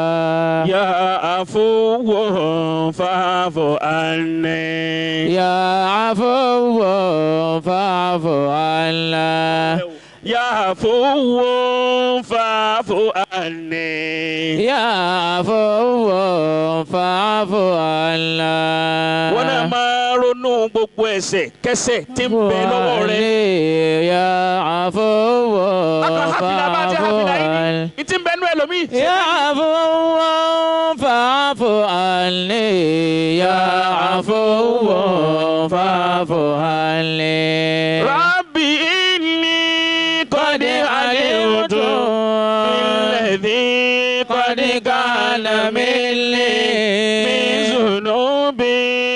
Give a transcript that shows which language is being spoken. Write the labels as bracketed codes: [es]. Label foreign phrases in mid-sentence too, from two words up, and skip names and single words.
[ar] يا عفو فاعف عني. يا عفو فاعف عنا. يا عفو فاعف عني. يا عفو فاعف عنا. [yo] wọ́n náà máa ronú gbogbo ẹ̀ṣẹ̀ kẹ́ṣẹ̀ tí ń bẹ lọ́wọ́ rẹ̀. [ar] يا عفو فاعف عنا. [yo] ìtì ń bẹ nú ẹlòmíì. [ar] يا عفو فاعف عني. يا عفو فاعف عني. ربي إني قد علمت بالذي قد كان مني من ذنوبي